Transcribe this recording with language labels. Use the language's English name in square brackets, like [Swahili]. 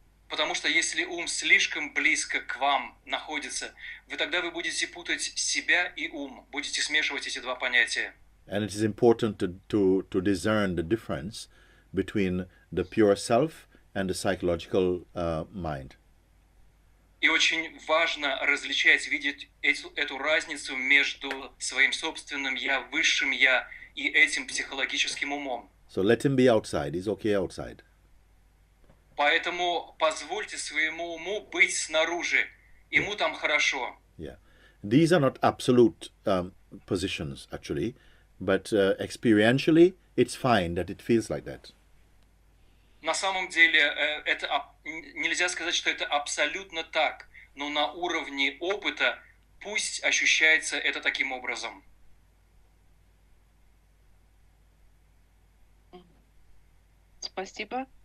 [Russian] Потому что если ум слишком близко к вам находится, тогда вы будете путать себя и ум, будете смешивать эти два понятия. [English] And it is important to discern the difference between the pure self and the psychological mind. [Russian] И очень важно различать, видеть эту разницу между своим собственным «я», высшим «я» и этим психологическим умом. [English] So let him be outside. He's okay outside. [Russian] Поэтому позвольте своему уму быть снаружи. Ему там хорошо. [English] Yeah. These are not absolute positions, actually. But experientially, it's fine that it feels like that. [Russian] На самом деле, нельзя сказать, что это абсолютно так, но на уровне опыта пусть ощущается это таким образом. Спасибо.